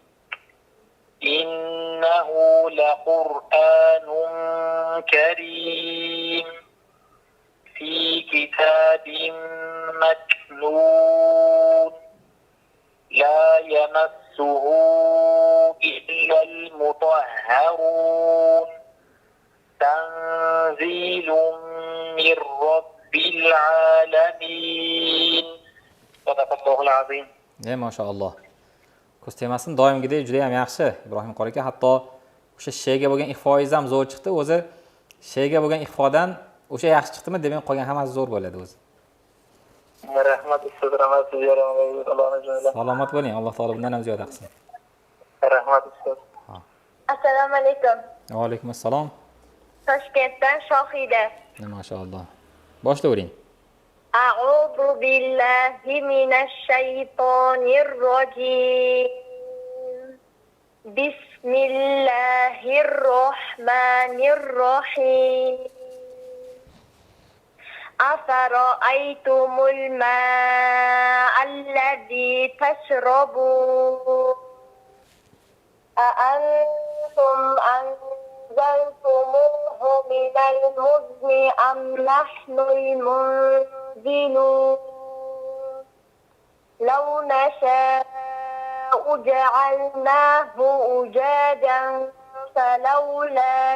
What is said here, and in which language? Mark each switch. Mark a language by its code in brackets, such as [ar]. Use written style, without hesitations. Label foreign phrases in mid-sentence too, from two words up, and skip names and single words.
[ar] إنه لقرآن كريم في كتاب مكنون لا يمسه إلا المطهرون تنزيل من رب العالمين صدق الله العظيم. [uz] Maşallah. Ko'z temasini doimgidek juda ham yaxshi Ibrohim qori aka. Hatto o'sha shega bo'lgan ixfoingiz ham zo'r chiqdi. O'zi shega bo'lgan ixfodan o'sha yaxshi chiqdimi, demak qolgan hammasi zo'r bo'ladi o'zi. Rahmat ustoz, rahmat sizga, Allohning izniyle. Salomat bo'ling. Alloh taolo bundan ham ziyoda qilsin. Rahmat ustoz. Assalomu alaykum. Va alaykum assalom. Toshkentdan Shohida. Maşallah. Boshlayvering. [ar] أعوذ بالله من الشيطان الرجيم. بسم الله الرحمن الرحيم. أفرأيتم الماء الذي تشربون أأنتم أنزلتموه من المزن أم نحن المنزلون لو نشاء جعلناه أجاجا فلولا